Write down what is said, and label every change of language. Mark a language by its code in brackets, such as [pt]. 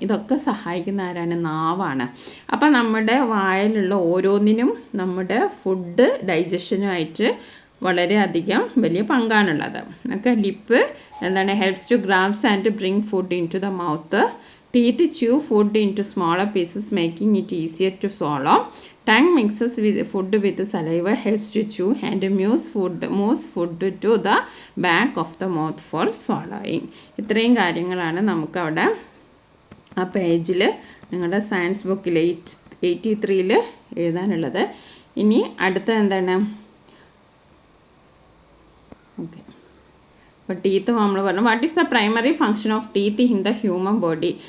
[ml] ഇതൊക്കെ സഹായിക്കുന്ന ആരാണ്? നാവാണ്. അപ്പം നമ്മുടെ വായിലുള്ള ഓരോന്നിനും നമ്മുടെ ഫുഡ് ഡൈജഷനുമായിട്ട് വളരെയധികം വലിയ പങ്കാണുള്ളത്. ഒക്കെ ലിപ്പ് എന്താണ്? [en] Helps to grabs and bring food in to the mouth. Teeth chew food in to smaller pieces making it easier to swallow. Tongue mixes with food with saliva, helps to chew and moves food to the back of the mouth for swallowing. [ml] ഇത്രയും കാര്യങ്ങളാണ് നമുക്കവിടെ ആ പേജിൽ നിങ്ങളുടെ science ബുക്കിൽ 83 എഴുതാനുള്ളത്. ഇനി അടുത്ത എന്താണ്? ഓക്കെ, അപ്പോൾ ടീത്ത് നമ്മൾ പറഞ്ഞു. [en] What is the primary function of teeth in the human body?